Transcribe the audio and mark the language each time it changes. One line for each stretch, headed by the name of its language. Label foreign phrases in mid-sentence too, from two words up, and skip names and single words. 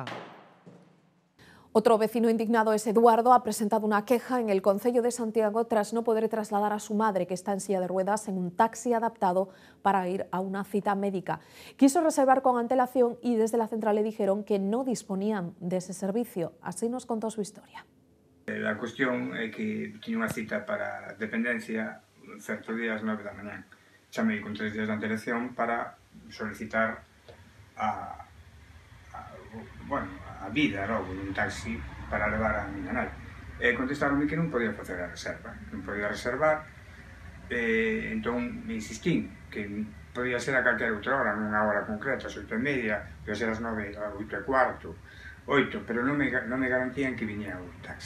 Spanish: Otro vecino indignado es Eduardo. Ha presentado una queja en el Concello de Santiago tras no poder trasladar a su madre, que está en silla de ruedas, en un taxi adaptado para ir a una cita médica. Quiso reservar con antelación y desde la central le dijeron que no disponían de ese servicio. Así nos contó su historia.
Galician: La cuestión é que tiña unha cita para dependencia certo día ás 9 da mañá. Chamei con 3 días de antelación para solicitar a vida logo dun taxi para levar a miña nai. Contestaronme que non podía facer a reserva, non podía reservar, entón me insistín que podía ser a calquera outra hora, non a hora concreta, as 8:30, podía ser as 9, a 8:15, 8, pero non me garantían que viñera o taxi.